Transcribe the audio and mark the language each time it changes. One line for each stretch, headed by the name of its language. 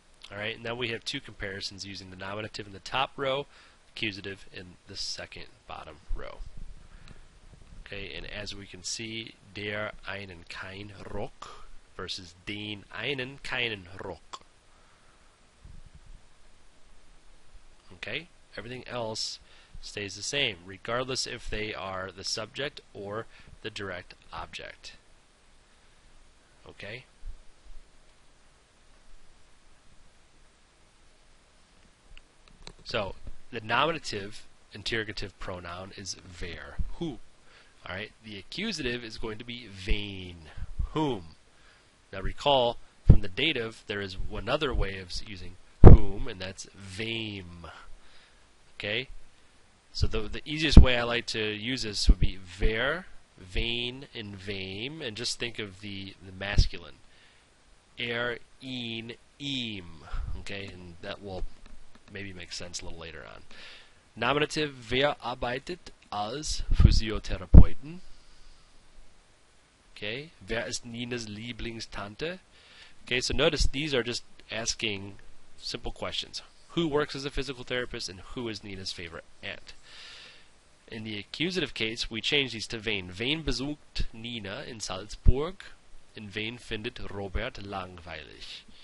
English: Alright, now we have two comparisons using the nominative in the top row, accusative in the second bottom row. Okay, and as we can see,
German: der einen kein Rock versus den einen keinen Rock.
English: Okay, everything else stays the same, regardless if they are the subject or the direct object. Okay? So, the nominative interrogative pronoun is wer, who. Alright, the accusative is going to be wen, whom. Now recall, from the dative, there is one other way of using whom, and that's wem. Okay? So the easiest way I like to use this would be wer, wen, and wem, and just think of the masculine. Ihn, ihm. Okay, and that will maybe make sense a little later on.
German: Nominative, wer arbeitet als Physiotherapeuten? Okay, wer ist Nina's Lieblingstante?
English: Okay, so notice these are just asking simple questions. Who works as a physical therapist, and who is Nina's favorite aunt? In the accusative case, we change these to wen.
German: Wen besucht Nina in Salzburg,
English: and
German: wen findet Robert langweilig?